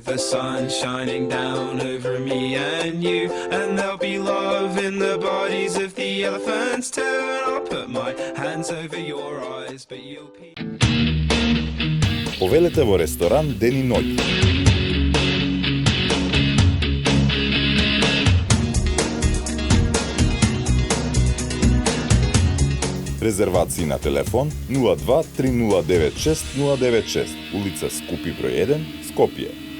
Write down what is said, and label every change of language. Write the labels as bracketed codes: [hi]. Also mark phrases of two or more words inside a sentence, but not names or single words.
[en] the sun shining down over me and you, and there'll be love in the bodies of the elephants too, and I'll put my hands over your eyes but you'll be... [mk] Повелете во ресторан ден и ноќ. Резервации на телефон 02 3096 096, улица Скупи број 1, Скопје.